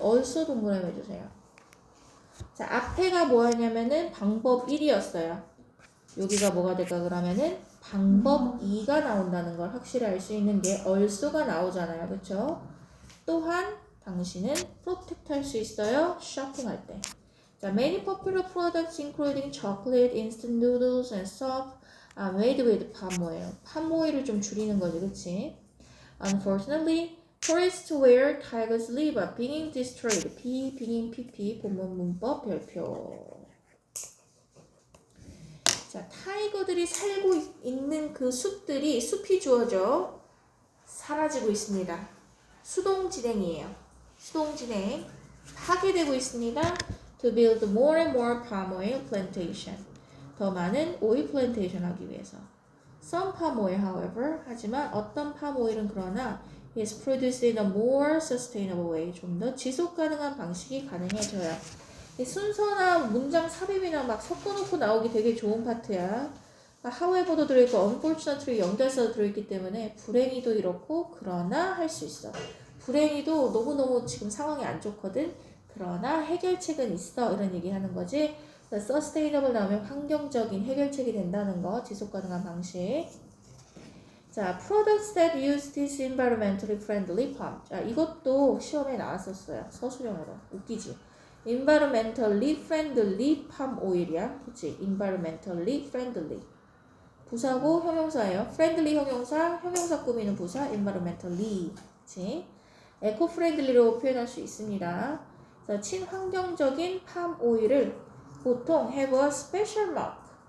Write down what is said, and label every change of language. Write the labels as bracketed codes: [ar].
[ko] also 동그라미 해주세요. 자, 앞에가 뭐였냐면은 방법 1이었어요. 여기가 뭐가 될까 그러면은 방법 2가 나온다는 걸 확실히 알 수 있는 게 also가 나오잖아요. 그쵸? 또한 당신은 프로텍트 할 수 있어요. 쇼핑할 때. [en] 자, many popular products including chocolate, instant noodles, and soap are made with palm oil. [ko] palm oil을 좀 줄이는 거지, 그치? [en] Unfortunately, tourists where tigers live are being destroyed. [ko] being pp 본문 문법 별표. 자, 타이거들이 살고 있는 그 숲이 주어져 사라지고 있습니다. 수동진행이에요. 수동진행. 파괴되고 있습니다. [en] To build more and more palm oil plantation. [ko] 더 많은 오일 플랜테이션 하기 위해서. [en] Some palm oil, however, [ko] 하지만 어떤 palm oil은 그러나 [en] is produced in a more sustainable way. [ko] 좀 더 지속 가능한 방식이 가능해져요. 이 순서나 문장 삽입이나 막 섞어놓고 나오기 되게 좋은 파트야. however도 들어있고 unfortunately 연결사도 들어있기 때문에 불행히도 이렇고 그러나 할 수 있어. 불행히도 너무너무 지금 상황이 안 좋거든. 그러나 해결책은 있어. 이런 얘기 하는 거지. sustainable 나오면 환경적인 해결책이 된다는 거. 지속 가능한 방식. [en] 자, products that use this environmentally friendly palm. [ko] 자, 이것도 시험에 나왔었어요. 서술형으로. 웃기지? [en] environmentally friendly palm oil이야. [ko] 그치? [en] environmentally friendly. [ko] 부사고 형용사예요. friendly 형용사 꾸미는 부사, environmentally. 그치? eco-friendly로 표현할 수 있습니다. 그래서 친환경적인 [en] palm oil을 보통 have a special mark.